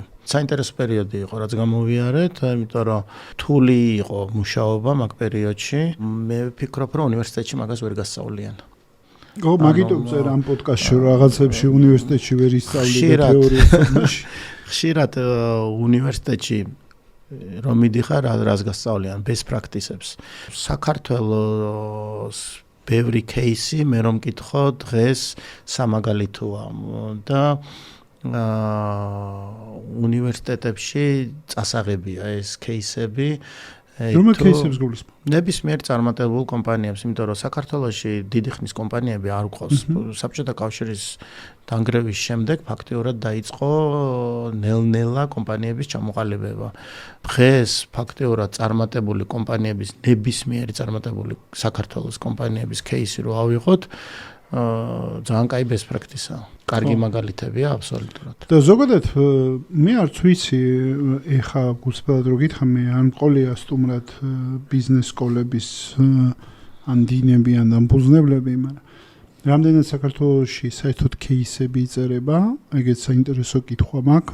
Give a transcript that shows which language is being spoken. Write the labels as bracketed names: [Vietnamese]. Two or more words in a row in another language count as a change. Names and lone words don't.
[Georgian] საინტერესო პერიოდი იყო, რაც გამოვიარეთ, იმიტომ რომ რთული იყო მუშაობა მაგ პერიოდში. მე ვფიქრობ, რომ უნივერსიტეტში მაგას ვერ გასწავლიან. მაგიტომ წერ ამ პოდკასტში რაღაცებში უნივერსიტეტში ვერ ისწავლიდა თეორიაში. ხშირად უნივერსიტეტში რომ მიდიხარ, რას გასწავლიან [English] best practices. [Georgian] საქართველოს ბევრი кейსი, მე რომ მკითხო, დღეს სამაგალითოა და უნივერსიტეტებში წასაღებია ეს кейსები. რომელ кейსებს გულისხმობ? ნებისმიერ წარმატებულ კომპანიებს, იმიტომ რომ საქართველოში დიდი ხნის კომპანიები არ გვყავს. საბჭოთა კავშირის დანგრევის შემდეგ ფაქტიურად დაიწყო ნელ-ნელა კომპანიების ჩამოყალიბება. დღეს ფაქტიურად წარმატებული კომპანიების, ნებისმიერი წარმატებული საქართველოს კომპანიების кейსი რო ავიღოთ, ძალიან კაი [English] best practice- [Georgian] ა. კარგი მაგალითებია აბსოლუტურად. და ზოგადად მე არც ვიცი, ეხა გულწრფელად რო გითხრამე, ან ყოლია სტუმრად ბიზნეს სკოლების ან დინები ან დამფუძნებლები, მაგრამ რამდენად საქართველოში საერთოდ кейსები იწერება, ეგეც საინტერესო კითხვა მაქვს.